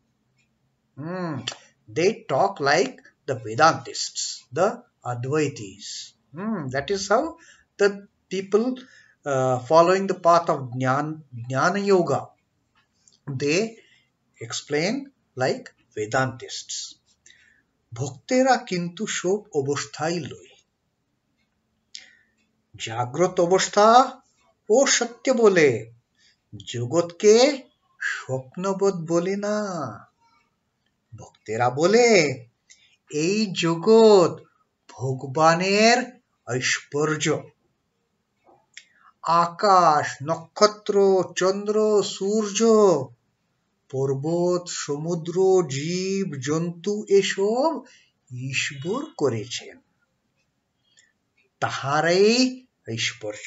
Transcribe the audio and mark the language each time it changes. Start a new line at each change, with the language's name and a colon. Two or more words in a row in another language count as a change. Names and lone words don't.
English: They talk like the Vedantists, the Advaitis. That is how the people following the path of Jnana Yoga, they explain like Vedantists.
Bangla: ভক্তেরা কিন্তু শোক অবস্থায় লয়. জাগ্রত অবস্থা ও সত্য বলে, জগৎকে স্বপ্নবোধ বলে না। ভক্তেরা বলে এই জগৎ ভগবানের ঐশ্বর্য। আকাশ, নক্ষত্র, চন্দ্র, সূর্য, পর্বত, সমুদ্র, জীব জন্তু এসব ঈশ্বর করেছেন, তাহারই ঐশ্বর্য।